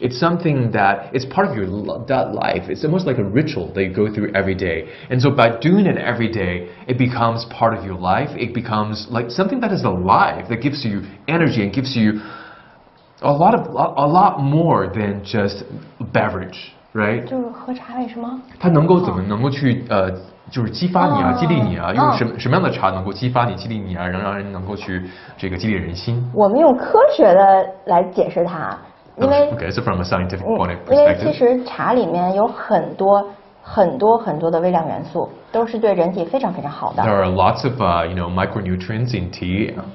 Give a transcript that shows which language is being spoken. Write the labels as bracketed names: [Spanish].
[English] It's something that it's part of your life. It's almost like a ritual that you go through every day. And so by doing it every day, it becomes part of your life. It becomes like something that is alive, that gives you energy and gives you a lot more than just a beverage, right? [Chinese] 就是喝茶为什么？它怎么能够去就是激发你啊，激励你啊？用什么样的茶能够激发你、激励你啊，让人能够去激励人心？我们用科学的来解释它，因为 [English] Okay, so from a scientific point of perspective. [Chinese] 因为其实茶里面有很多的微量元素，都是对人体非常非常好的。 [English] There are lots of micronutrients in tea.